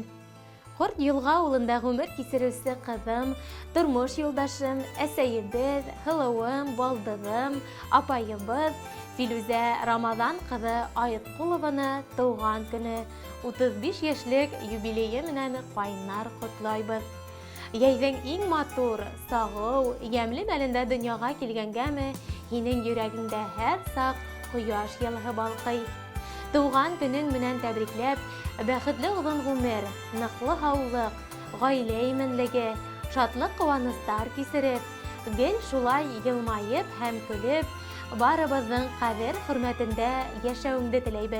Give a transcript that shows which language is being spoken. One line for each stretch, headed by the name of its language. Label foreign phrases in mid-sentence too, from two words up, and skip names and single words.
Tatar: Хорт Юлга улында гомер кисерүсе кызым, тормыш юлдашым, әсәебез, һылыуым, балдыгым, апайыбыз Филүзә Рамазан кызы Айыткулованы туган көне 35 яшьлек юбилее менән кайнар котлайбыз.
Bashkir: Яйҙың иң матур, сағыу, йәмле мәлендә дөньяға килгәнгәме, һинең йөрәгеңдә һәр саҡ ҡояш йылыһы балҡый. Туған көнөң менән тәбрикләп, бәхетле оҙон ғүмер, ныҡлы һаулыҡ, ғаилә именлеге, шатлыҡ ҡыуаныстар кисереп, гел шулай йылмайып һәм көлөп, барыбыҙҙың ҡәҙер-хөрмәтендә йәшәүеңде теләйбеҙ.